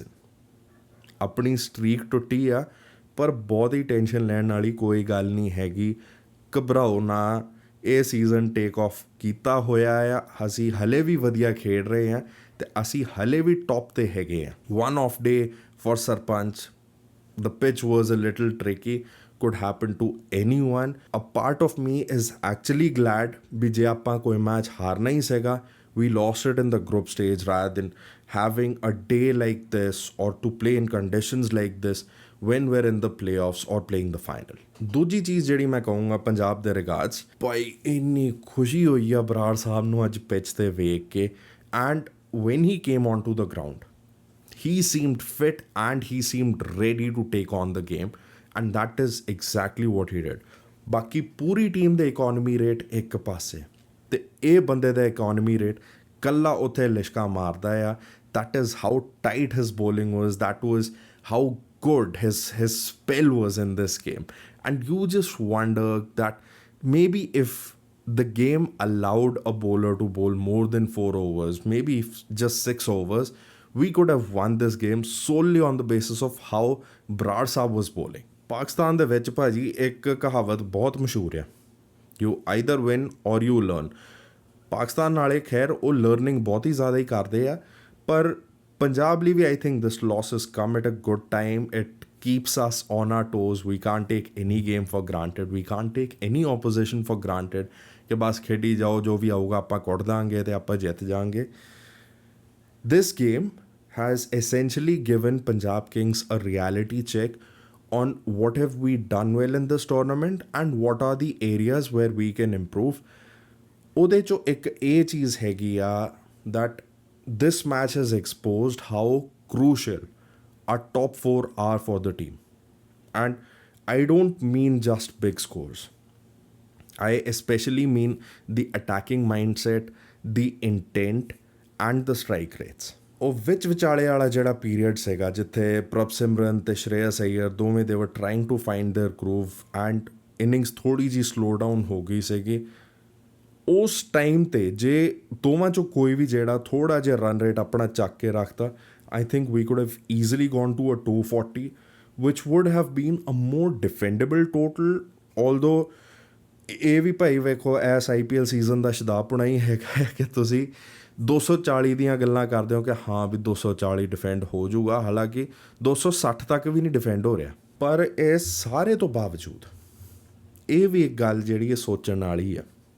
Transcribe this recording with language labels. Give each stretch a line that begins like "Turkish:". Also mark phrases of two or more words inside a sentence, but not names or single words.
Punjabi: ਆਪਣੀ ਸਟ੍ਰੀਕ ਟੁੱਟੀ ਆ, ਪਰ ਬਹੁਤੀ ਟੈਨਸ਼ਨ ਲੈਣ ਵਾਲੀ ਕੋਈ ਗੱਲ ਨਹੀਂ ਹੈਗੀ। ਘਬਰਾਓ ਨਾ, ਇਹ ਸੀਜ਼ਨ
English: take off
Punjabi: ਕੀਤਾ ਹੋਇਆ ਆ। ਅਸੀਂ ਹਲੇ ਵੀ ਵਧੀਆ ਖੇਡ ਰਹੇ ਹਾਂ ਤੇ ਅਸੀਂ ਹਲੇ ਵੀ ਟੌਪ ਤੇ ਹੈਗੇ ਆ।
English: one off day for ਸਰਪੰਚ, the pitch was a little tricky, could happen to anyone। A part of me is actually glad
Punjabi: ਵੀ ਜੇ ਆਪਾਂ ਕੋਈ ਮੈਚ ਹਾਰਨਾ ਹੀ ਸੀਗਾ,
English: we lost it in the group stage rather than having a day like this or to play in conditions like this when we're in the playoffs or playing the final।
Punjabi: ਦੂਜੀ ਚੀਜ਼ ਜਿਹੜੀ ਮੈਂ ਕਹੂੰਗਾ ਪੰਜਾਬ ਦੇ ਰਿਗਾਰਡਸ, ਭਾਈ ਇੰਨੀ ਖੁਸ਼ੀ ਹੋਈ ਆ ਬਰਾੜ ਸਾਹਿਬ ਨੂੰ ਅੱਜ ਪਿਚ ਤੇ ਵੇਖ ਕੇ।
English: ਐਂਡ when he came onto the ground, he seemed fit and he seemed ready to take on the game, and that is exactly what he did।
Punjabi: ਬਾਕੀ ਪੂਰੀ ਟੀਮ ਦੇ
English: economy rate
Punjabi: ਇੱਕ ਪਾਸੇ ਤੇ ਇਹ ਬੰਦੇ ਦਾ
English: economy rate
Punjabi: ਕੱਲਾ ਉੱਥੇ ਲਿਸ਼ਕਾ ਮਾਰਦਾ ਆ।
English: that is how tight his bowling was, that was how good his spell was in this game। and you just wonder that maybe if the game allowed a bowler to bowl more than 4 overs, maybe just 6 overs, we could have won this game solely on the basis of how Brar Saab was bowling।
Punjabi: ਪਾਕਿਸਤਾਨ ਦੇ ਵਿੱਚ ਭਾਜੀ ਇੱਕ ਕਹਾਵਤ ਬਹੁਤ ਮਸ਼ਹੂਰ ਆ,
English: you either win or you learn।
Punjabi: ਪਾਕਿਸਤਾਨ ਨਾਲੇ ਖੈਰ ਉਹ ਲਰਨਿੰਗ ਬਹੁਤ ਹੀ ਜ਼ਿਆਦਾ ਹੀ ਕਰਦੇ ਆ, ਪਰ ਪੰਜਾਬ ਲਈ ਵੀ
English: I think this loss has come at a good time। It keeps us on our toes। We can't take any game for granted, we can't take any opposition for granted
Punjabi: ਕਿ ਬਸ ਖੇਡੀ ਜਾਓ, ਜੋ ਵੀ ਆਊਗਾ ਆਪਾਂ ਕੁੱਟ ਦਾਂਗੇ ਤੇ ਆਪਾਂ ਜਿੱਤ ਜਾਾਂਗੇ।
English: This game has essentially given Punjab Kings a reality check on what have we done well in this tournament and what are the areas where we can improve।
Punjabi: ਉਹਦੇ ਚੋਂ ਇੱਕ ਇਹ ਚੀਜ਼ ਹੈਗੀ ਆ
English: that this match has exposed how crucial our top 4 are for the team। and I don't mean just big scores, I especially mean the attacking mindset, the intent and the strike rates।
Punjabi: ਉਹ ਵਿਚਾਲੇ ਵਾਲਾ ਜਿਹੜਾ ਪੀਰੀਅਡ ਸੀਗਾ ਜਿੱਥੇ ਪ੍ਰਭਸਿਮਰਨ ਤੇ ਸ਼੍ਰੇਯਸ ਅਈਅਰ ਦੋਵੇਂ
English: they were trying to find their groove and innings
Punjabi: ਥੋੜ੍ਹੀ ਜਿਹੀ
English: slow down
Punjabi: ਹੋ ਗਈ ਸੀਗੀ, ਉਸ ਟਾਈਮ ਤੇ ਜੇ ਦੋਵਾਂ ਚੋਂ ਕੋਈ ਵੀ ਜਿਹੜਾ ਥੋੜ੍ਹਾ ਜਿਹਾ
English: run rate
Punjabi: ਆਪਣਾ ਚੱਕ ਕੇ ਰੱਖਤਾ,
English: I think we could have easily gone to a 240, which would have been a more defendable total।
Punjabi: although ਇਹ ਵੀ ਭਾਈ ਵੇਖੋ ਇਸ IPL ਸੀਜ਼ਨ ਦਾ ਸ਼ਦਾਬਪੁਣਾ ਹੀ ਹੈਗਾ ਕਿ ਤੁਸੀਂ 240 ਦੀਆਂ ਗੱਲਾਂ ਕਰਦੇ ਹੋ ਕਿ ਹਾਂ ਵੀ 240 ਡਿਫੈਂਡ ਹੋ ਜਾਊਗਾ, ਹਾਲਾਂਕਿ 260 ਤੱਕ ਵੀ ਨਹੀਂ ਡਿਫੈਂਡ ਹੋ ਰਿਹਾ। ਪਰ ਇਹ ਸਾਰੇ ਤੋਂ ਬਾਵਜੂਦ ਇਹ ਵੀ ਇੱਕ ਗੱਲ ਜਿਹੜੀ ਇਹ ਸੋਚਣ ਵਾਲੀ ਆ।